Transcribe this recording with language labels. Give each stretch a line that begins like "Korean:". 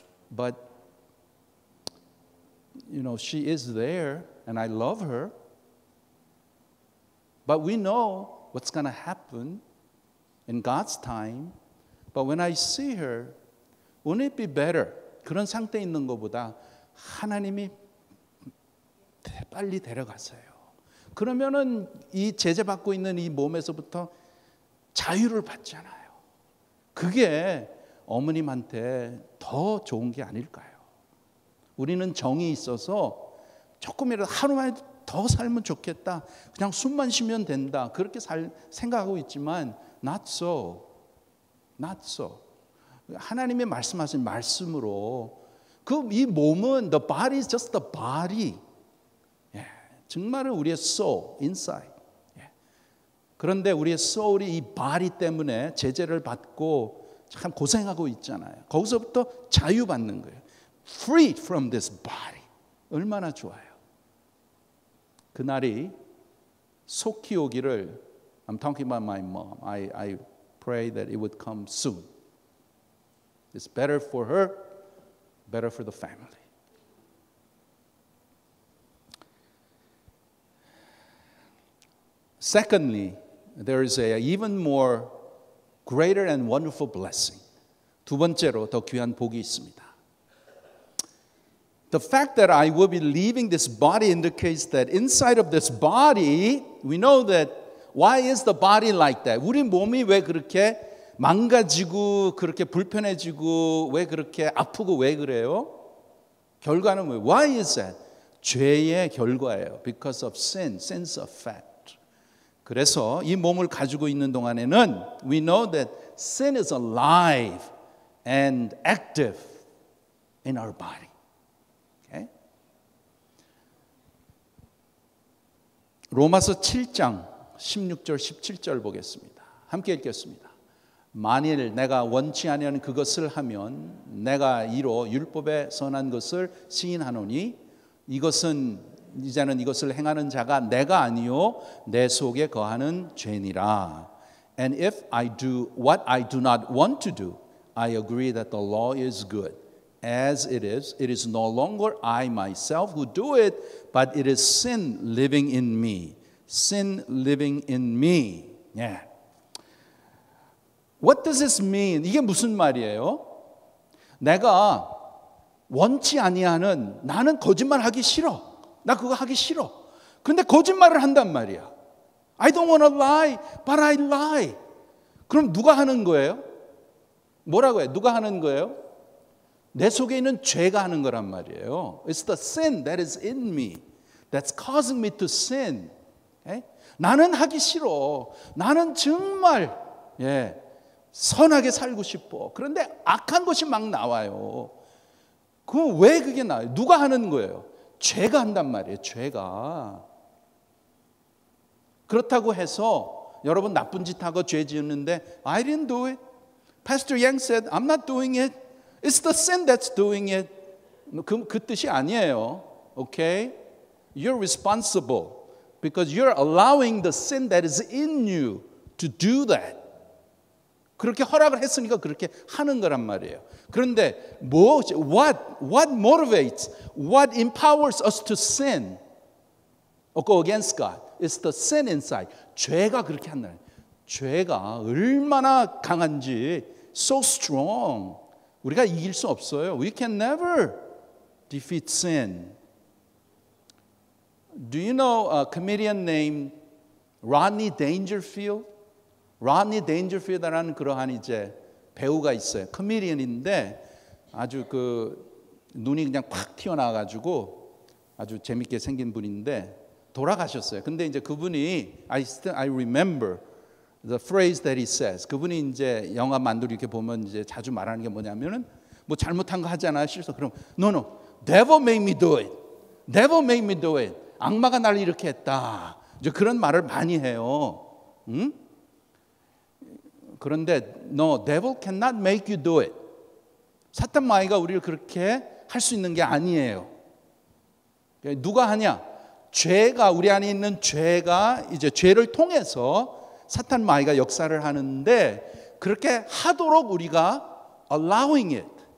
English: But, she is there, and I love her. But we know what's going to happen in God's time. But when I see her, wouldn't it be better?
Korean: 그런 상태에 있는 것보다 하나님이 빨리 데려가세요. 그러면은 이 제재받고 있는 이 몸에서부터 자유를 받잖아요. 그게 어머님한테 더 좋은 게 아닐까요? 우리는 정이 있어서 조금이라도 하루만 더 살면 좋겠다. 그냥 숨만 쉬면 된다. 그렇게 생각하고 있지만
English: not so. Not so.
Korean: 하나님의 말씀하신 말씀으로 이 몸은
English: the body is just the body.
Korean: 정말은 우리의 soul, inside. 그런데 우리의 soul이 이 body 때문에 제재를 받고 참 고생하고 있잖아요. 거기서부터 자유받는 거예요.
English: Freed from this body.
Korean: 얼마나 좋아요. 그날이 속히 오기를
English: I'm talking about my mom. I pray that it would come soon. It's better for her, better for the family. Secondly, there is an even more greater and wonderful blessing.
Korean: 두 번째로 더 귀한 복이 있습니다.
English: The fact that I will be leaving this body indicates that inside of this body, we know that why is the body like that?
Korean: 우리 몸이 왜 그렇게 망가지고 그렇게 불편해지고 왜 그렇게 아프고 왜 그래요? 결과는 왜?
English: Why is that?
Korean: 죄의 결과예요.
English: Because of sin, sin's effect.
Korean: 그래서 이 몸을 가지고 있는 동안에는
English: we know that sin is alive and active in our body. Okay?
Korean: 로마서 7장 16절 17절 보겠습니다. 함께 읽겠습니다. 만일 내가 원치 아니하는 그것을 하면 내가 이로 율법에 선한 것을 시인하노니 이제는 이것을 행하는 자가 내가 아니요 내 속에 거하는 죄니라.
English: And if I do what I do not want to do, I agree that the law is good. As it is no longer I myself who do it, but it is sin living in me. Sin living in me. Yeah. What does this mean?
Korean: 이게 무슨 말이에요? 내가 원치 아니하는 나는 거짓말하기 싫어. 나 그거 하기 싫어. 근데 거짓말을 한단 말이야.
English: I don't want to lie, but I lie.
Korean: 그럼 누가 하는 거예요? 뭐라고 해요? 누가 하는 거예요? 내 속에 있는 죄가 하는 거란 말이에요.
English: It's the sin that is in me that's causing me to sin.
Korean: Okay? 나는 하기 싫어. 나는 정말 선하게 살고 싶어. 그런데 악한 것이 막 나와요. 그럼 왜 그게 나와요? 누가 하는 거예요? 죄가 한단 말이에요. 죄가. 그렇다고 해서 여러분 나쁜 짓 하고 죄 지었는데
English: I didn't do it. Pastor Yang said I'm not doing it. It's the sin that's doing it.
Korean: 그 뜻이 아니에요. Okay?
English: You're responsible because you're allowing the sin that is in you to do that.
Korean: 그렇게 허락을 했으니까 그렇게 하는 거란 말이에요.
English: 그런데 what motivates, what empowers us to sin or go against God? It's the sin inside.
Korean: 죄가 그렇게 한다. 죄가 얼마나 강한지
English: so strong.
Korean: 우리가 이길 수 없어요.
English: We can never defeat sin. Do you know a comedian named Rodney Dangerfield?
Korean: Rodney Dangerfield라는 그러한 이제 배우가 있어요. 코미디언인데 아주 눈이 그냥 팍 튀어나와가지고 아주 재밌게 생긴 분인데 돌아가셨어요. 근데 이제 그분이
English: I remember the phrase that he says.
Korean: 그분이 이제 영화 만두리 이렇게 보면 이제 자주 말하는 게 뭐냐면은 뭐 잘못한 거 하잖아요. 실수.
English: 그럼 no, devil made me do it. Devil made me do it.
Korean: 악마가 날 이렇게 했다. 이제 그런 말을 많이 해요. 응?
English: 그런데 no, devil cannot make you do it.
Korean: 사탄 마귀가 우리를 그렇게 할 수 있는 게 아니에요. 누가 하냐? 죄가 우리 안에 있는 죄가 이제 죄를 통해서 사탄 마귀가 역사를 하는데 그렇게 하도록 우리가
English: allowing it.